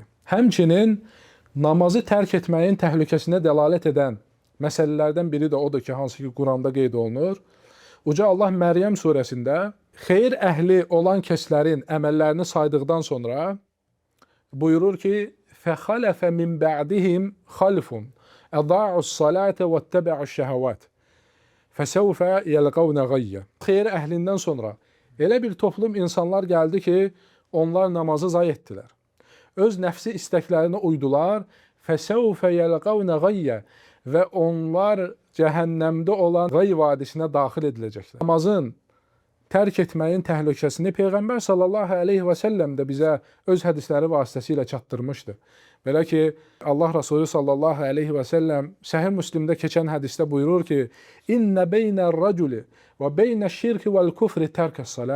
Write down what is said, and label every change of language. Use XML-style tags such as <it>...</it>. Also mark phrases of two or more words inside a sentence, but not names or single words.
<az>Həmçinin namazı tərk etməyin təhlükəsinə dəlalət edən məsələlərdən biri də odur ki, hansı ki Quranda qeyd olunur. Uca Allah Məryəm surəsində xeyir əhli olan kəslərin əməllərini saydıqdan sonra buyurur ki,</az> <ar>فَخَلَفَ مِنْ بَعْدِهِمْ خَلْفٌ اَضَاعُوا الصَّلَاةَ وَاتَّبَعُوا الشَّهَوَاتِ فَسَوْفَ يَلْقَوْنَ غَيَّ.</ar> <az>Xeyir əhlindən sonra elə bir toplum insanlar gəldi ki, onlar namazı zay etdilər. Öz nəfsi istəklərinə uydular.</az> <ar>فَسَوْفَ يَلْقَوْنَ غَيَّ</ar> <az>və onlar cəhənnəmdə olan Qay vadisinə daxil ediləcəklər. Namazın tərk etməyin təhlükəsini Peyğəmbər</az> <ar>صلى الله عليه وسلم</ar> <az>də bizə öz hədisləri vasitəsilə çatdırmışdı. Belə ki, Allah Resulü</az> <ar>صلى الله عليه وسلم</ar> <az>Səhih Müslimdə keçən hədisdə buyurur ki,</az> <ar>إن بين الرجل وبين الشرك والكفر ترك الصلاة.</ar>